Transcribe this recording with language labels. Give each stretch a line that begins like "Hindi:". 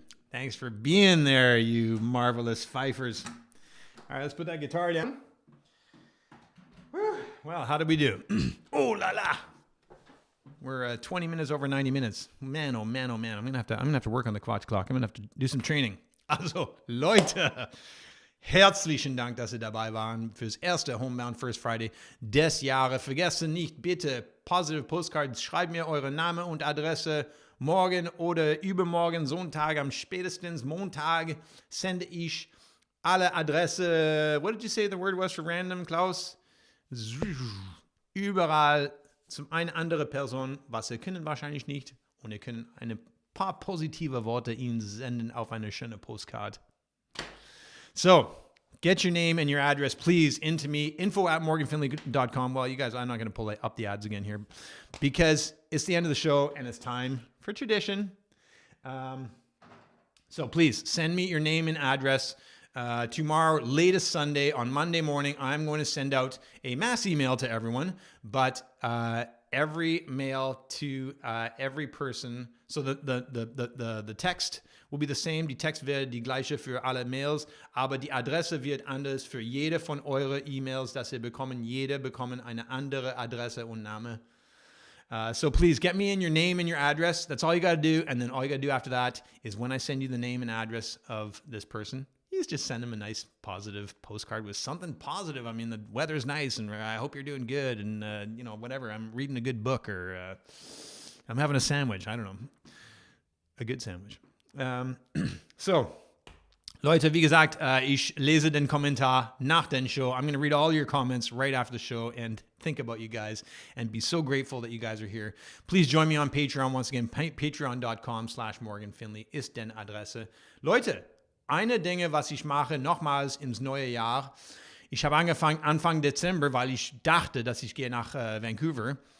English: Thanks for being there, you marvelous fifers. All right, let's put that guitar down. Whew. Well, how did we do? Oh la la. We're 20 minutes over 90 minutes. Man, oh man, oh man. I'm gonna have to work on the Quatsch clock. I'm gonna have to do some training.
German: Also, Leute. Herzlichen Dank, dass ihr dabei waren fürs erste Homebound First Friday des Jahres. Vergesst nicht, bitte, Positive Postcards, schreibt mir eure Name und Adresse morgen oder übermorgen, Sonntag, am spätestens Montag sende ich alle Adresse,
English: what did you say the word was for random, Klaus?
German: Überall zum eine andere Person, was ihr können wahrscheinlich nicht und ihr könnt ein paar positive Worte ihnen senden auf eine schöne Postcard.
English: So, get your name and your address, please, into me, info@morganfinlay.com. Well, you guys, I'm not going to pull up the ads again here because it's the end of the show and it's time for tradition. So please send me your name and address. Tomorrow, latest Sunday, on Monday morning, I'm going to send out a mass email to everyone, but every mail to every person. So the text will be the same.
German: Die Text wird die gleiche für alle Mails, aber die Adresse wird anders für jede von euren E-Mails, dass ihr bekommen. Jede bekommen eine andere Adresse und Name.
English: So please get me in your name and your address. That's all you got to do. And then all you got to do after that is when I send you the name and address of this person, you please just send him a nice, positive postcard with something positive. I mean, the weather's nice, and I hope you're doing good, and, whatever. I'm reading a good book, or I'm having a sandwich. I don't know. A good sandwich.
German: So, Leute, wie gesagt, ich lese den Kommentar nach den Show.
English: I'm going to read all your comments right after the show and think about you guys and be so grateful that you guys are here. Please join me on Patreon. Once again, patreon.com/MorganFinlay
German: ist den Adresse. Leute, eine Dinge, was ich mache, nochmals ins neue Jahr. Ich habe angefangen Anfang Dezember, weil ich dachte, dass ich gehe nach Vancouver.